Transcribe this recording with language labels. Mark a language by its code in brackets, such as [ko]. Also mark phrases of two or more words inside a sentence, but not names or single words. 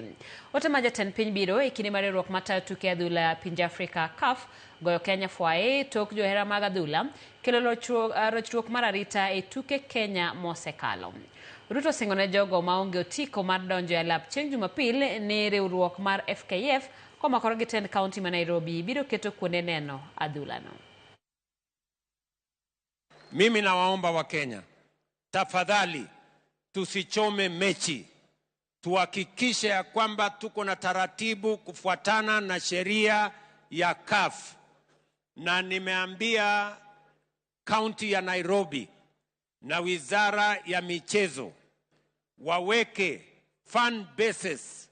[luo] Ote ma jatend piny biro e kinde mar riwruok matayo tuke adhula pinje Afrika CAF goyo Kenya fwaye tok johera mag adhula kelo rochruok mar arita e tuke Kenya mosekalo. Ruto singone jogo maonge otiko mar donjo e alap chieng' Jumapil ni riwruok mar FKF komakore gi tend kaunti ma Nairobi biro keto kuonde neno adhulano. [sw] Mimi nawaomba wa Kenya, tafadhali tusichome mechi. Tuhakikishe ya kwamba tuko na taratibu kufuatana na sheria ya CAF. Na nimeambia kaunti ya Nairobi na wizara ya michezo waweke [en] fan bases.